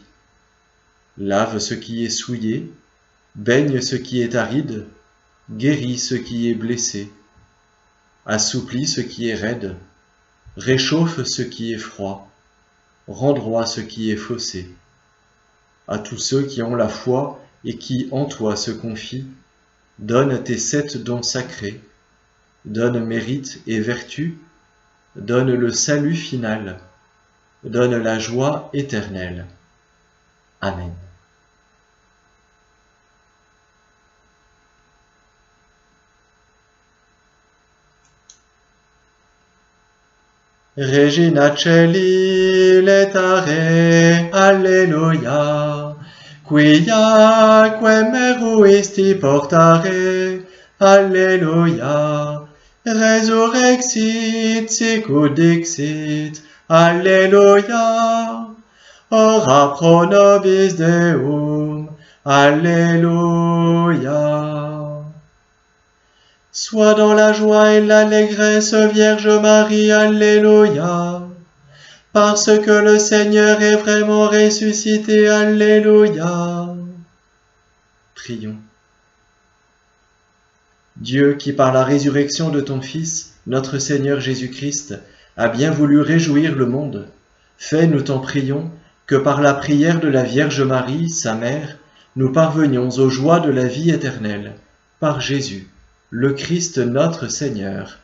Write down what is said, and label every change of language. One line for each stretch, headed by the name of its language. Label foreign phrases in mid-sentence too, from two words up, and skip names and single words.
French: Lave ce qui est souillé, baigne ce qui est aride, guéris ce qui est blessé, assouplis ce qui est raide, réchauffe ce qui est froid, rends droit ce qui est faussé. À tous ceux qui ont la foi et qui en toi se confient, donne tes 7 dons sacrés, donne mérite et vertu, donne le salut final, donne la joie éternelle. Amen.
Latin: Regina Coeli letare, alleluia, quiaque meruisti portare, alleluia, resurrexit sicut dixit, alleluia, ora pro nobis Deum, alleluia.
French: Sois dans la joie et l'allégresse, Vierge Marie, alléluia. Parce que le Seigneur est vraiment ressuscité, alléluia. Prions. Dieu qui par la résurrection de ton Fils, notre Seigneur Jésus-Christ, a bien voulu réjouir le monde, fais, nous t'en prions, que par la prière de la Vierge Marie, sa mère, nous parvenions aux joies de la vie éternelle, par Jésus, le Christ notre Seigneur.